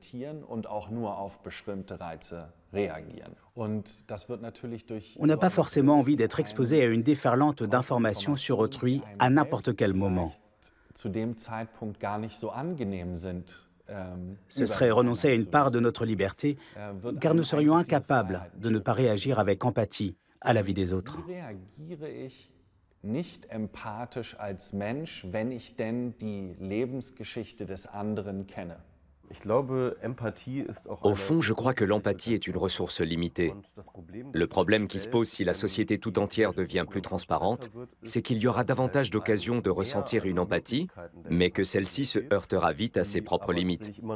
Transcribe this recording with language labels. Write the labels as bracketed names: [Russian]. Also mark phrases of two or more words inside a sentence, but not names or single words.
[French] On n'a pas forcément envie d'être exposé à une déferlante d'informations sur autrui à n'importe quel moment. Ce serait renoncer à une part de notre liberté, car nous serions incapables de ne pas réagir avec empathie à la vie des autres. [German] Nicht empathisch als Mensch, wenn ich denn die Lebensgeschichte des anderen kenne. [French] Au fond, je crois que l'empathie est une ressource limitée. Le problème qui se pose si la société tout entière devient plus transparente, c'est qu'il y aura davantage d'occasions de ressentir une empathie, mais que celle-ci se heurtera vite à ses propres limites.